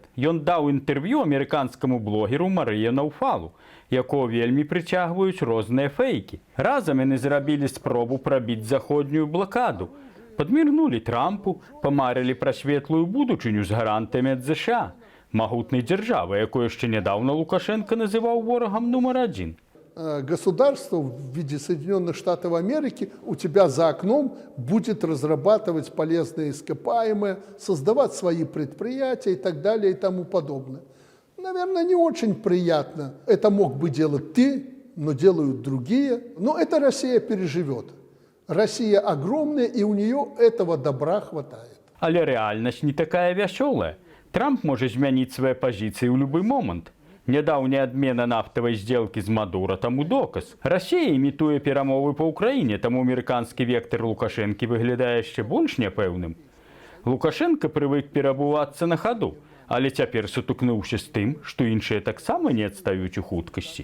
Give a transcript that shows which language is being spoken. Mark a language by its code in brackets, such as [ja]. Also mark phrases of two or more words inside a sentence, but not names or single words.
[be] Ён даў інтэрв'ю амерыканскаму блогеру Марыя Наўфалу, якого вельмі прыцягваюць розныя фейкі. Разам яны зрабілі спробу прабіць заходнюю блакаду. Падміргнулі Трампу, памарылі пра светлую будучыню з гарантамі ад ЗША, магутнай дзяржавы, якую яшчэ нядаўна Лукашенко называў ворагам нумар 1. [ru] Государство в виде Соединенных Штатов Америки у тебя за окном будет разрабатывать полезные ископаемые, создавать свои предприятия и так далее и тому подобное. Наверное, не очень приятно. Это мог бы делать ты, но делают другие. Но это Россия переживет. Россия огромная, и у нее этого добра хватает. [be] Але рэальнасць не такая вясёлая. Трамп можа змяніць свае пазіцыі ў любы момант. Нядаўняя адмена нафтавай здзелкі з Мадура таму доказ. Расія імітуе перамовы па ўкраіне, таму амерыканскі вектар Лукашэнкі выглядае яшчэ больш няпэўным. Лукашенко прывык перабувацца на хаду, але цяпер сутыкнуўся з тым, што іншыя таксама не адстаюць у хуткасці.